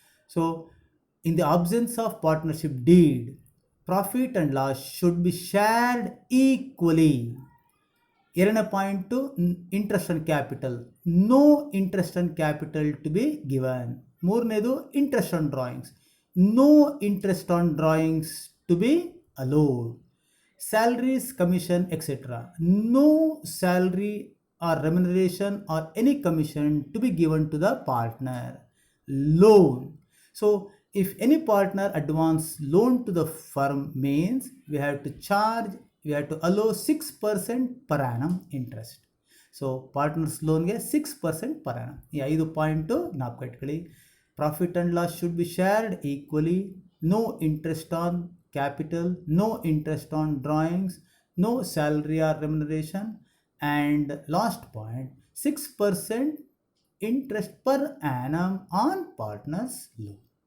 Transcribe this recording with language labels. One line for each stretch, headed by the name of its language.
English: So in the absence of partnership deed profit and loss should be shared equally.
Kannada: ಎರಡನೇ point
English: Interest on capital, no interest on capital to be given.
Kannada: ಮೂರನೇದು
English: Interest on drawings, no interest on drawings to be allowed. Salaries, commission etcetera, no salary or remuneration or any commission to be given to the partner. Loan, so if any partner advance loan to the firm means we have to allow 6% per annum interest. So partners loan ಗೆ 6% per annum.
Kannada: ಈ 5 point ಜ್ಞಾಪಕ ಇಟ್ಕೊಳ್ಳಿ.
English: Profit and loss should be shared equally, no interest on capital, no interest on drawings, no salary or remuneration, and last point 6% interest per annum on partners loan.